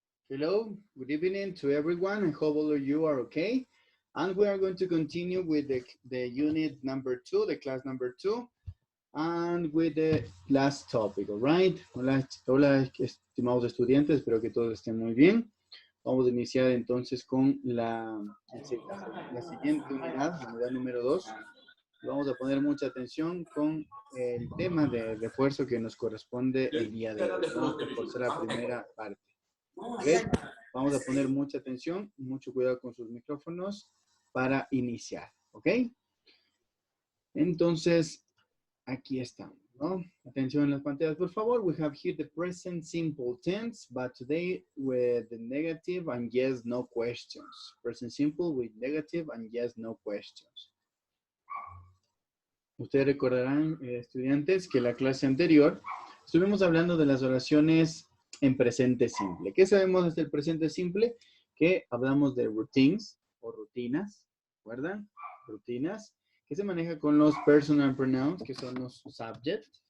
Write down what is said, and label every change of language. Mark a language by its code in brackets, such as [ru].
[en] Hello, good evening to everyone. I hope all of you are okay. And we are going to continue with the unit number 2, the class number 2, and with the last topic, all right? [es] Hola, hola, estimados estudiantes, espero que todos estén muy bien. Vamos a iniciar entonces con la siguiente unidad, la unidad número 2. Vamos a poner mucha atención con el tema de refuerzo que nos corresponde el día de hoy. Vamos a reforzar la primera parte. ¿Ok? Vamos a poner mucha atención, mucho cuidado con sus micrófonos para iniciar. ¿Ok? Entonces, aquí estamos, ¿no? Atención en las pantallas, por favor. [en] We have here the present simple tense, but today with the negative and yes, no questions. Present simple with negative and yes, no questions. [es] Ustedes recordarán, estudiantes, que la clase anterior estuvimos hablando de las oraciones en presente simple. ¿Qué sabemos del presente simple? Que hablamos de routines o rutinas, ¿recuerdan? Rutinas, que se maneja con los personal pronouns, que son los subject.